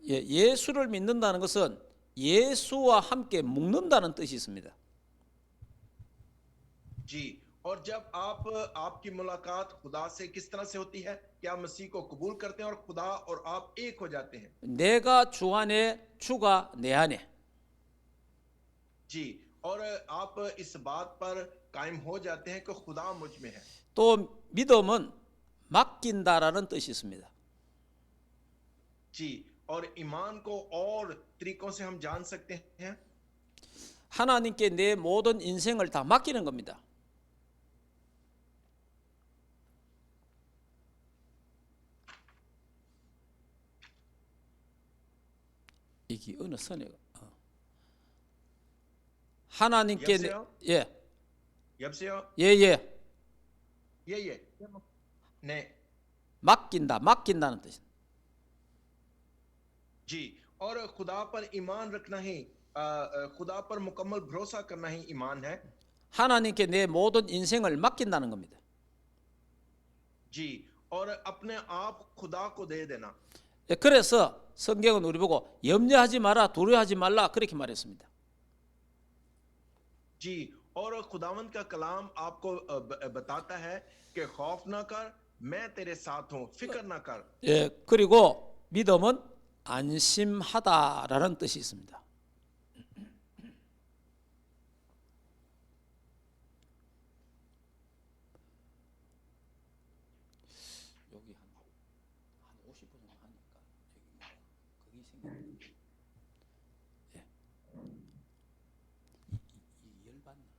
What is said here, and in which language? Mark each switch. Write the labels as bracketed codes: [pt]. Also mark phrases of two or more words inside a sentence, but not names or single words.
[ko] 예, 예수를 믿는다는 것은 예수와 함께 묶는다는 뜻이 있습니다. [ur] جی، اور جب آپ کی ملاقات خدا سے کس طرح سے ہوتی ہے کہ آپ مسیح کو قبول کرتے ہیں اور خدا اور آپ ایک ہو جاتے ہیں. [ko] 내가 주 안에, 주가 내 안에. [ur] جی، اور آپ اس بات پر قائم ہو جاتے ہیں کہ خدا مجھ میں ہے. [ko] 또 믿음은 맡긴다라는 뜻이 있습니다. [ur] جی، اور ایمان کو اور طریقوں سے ہم جان سکتے ہیں. [ko] 하나님께 내 모든 인생을 다 맡기는 겁니다. 이게 어느 선에 하나님께 여보세요? 여보세요? 예. ये 네, 맡긴다는 뜻. [ur] جی، اور خدا پر ایمان رکھنا ہی خدا پر مکمل بھروسہ کرنا ہی ایمان ہے. [ko] 하나님께 내 모든 인생을 맡긴다는 겁니다. [ur] جی، اور اپنے آپ خدا کو دے دینا. [ko] 예, 그래서 성경은 우리 보고 염려하지 마라, 두려워하지 말라 그렇게 말했습니다. [ur] جی، اور خداوند کا کلام آپ کو بتاتا ہے کہ خوف نہ کر، میں تیرے ساتھ ہوں، فکر نہ کر. [ko] 예, 그리고 믿음은 안심하다라는 뜻이 있습니다. 여기 한 50분 정도 하니까 여기 생겼는데, 예, 이 열받는.